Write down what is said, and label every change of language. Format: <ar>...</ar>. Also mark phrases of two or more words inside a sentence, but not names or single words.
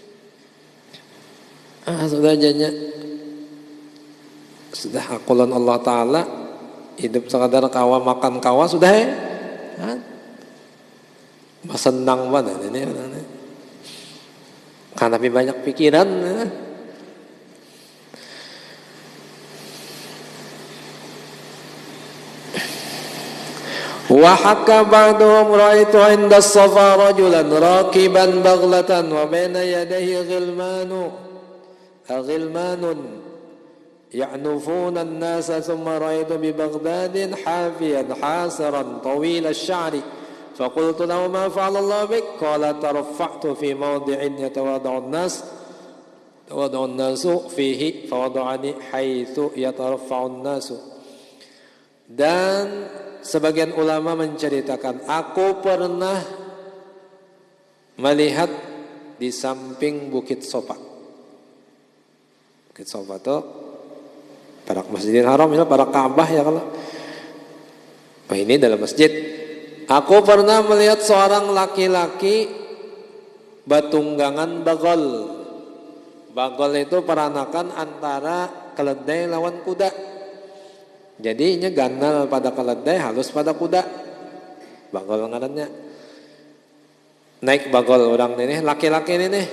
<bjn>Nanti higanya. Sudah jadinya sudah akulan Allah Ta'ala, hidup sekadar kawa makan kawa sudah ya.</bjn> <id>Senang banget ini. Karena lebih banyak pikiran.</id> <ar>وحكى بعضهم رأيت عند الصفا رجلا راكبا بغلة وبين يديه غلمان يعنفون الناس ثم رأيت ببغداد حافيا حاسرا طويل الشعر فقلت له ما فعل الله بك قال ترفعت في موضع يتواضع الناس فيه فوضعني حيث يترفع الناس.</ar> <id>Dan sebagian ulama menceritakan, aku pernah melihat di samping Bukit Sofa.</id> <bjn>Bukit Sofa itu para Masjidil Haram ya, para Ka'bah ya kalau. Ini dalam masjid. Aku pernah melihat seorang laki-laki batunggangan bagol. Bagol itu peranakan antara keledai lawan kuda. Jadi ini ganal pada keledai, halus pada kuda. Bagol ngarannya. Naik bagol orang ini, laki-laki ini nih.</bjn>